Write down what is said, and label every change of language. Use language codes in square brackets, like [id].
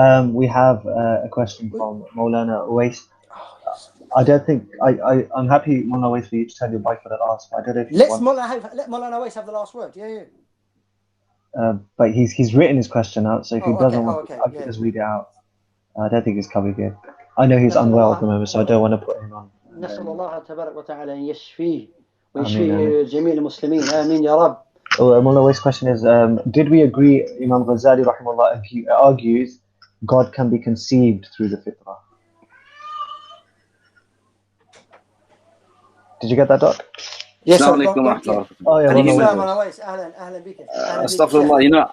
[en] We have a question from Maulana Uwais. I don't think I'm happy, Maulana Uwais, for you to tell your wife what it asked. But I don't know if let Maulana Uwais have the last word. But he's written his question out, so if he doesn't want, I can just read it out. I don't think it's covered yet. I know he's unwell at the moment, so I don't want to put him on. [ar] نسأل الله تبارك وتعالى أن يشفيه ويشفي جميع المسلمين آمين يا رب. [en] Maulana Uwais' question is: did we agree, Imam Ghazali rahimahullah, he argues God can be conceived through the Fitra? Did you get that, Doc? Yes, Astaghfirullah.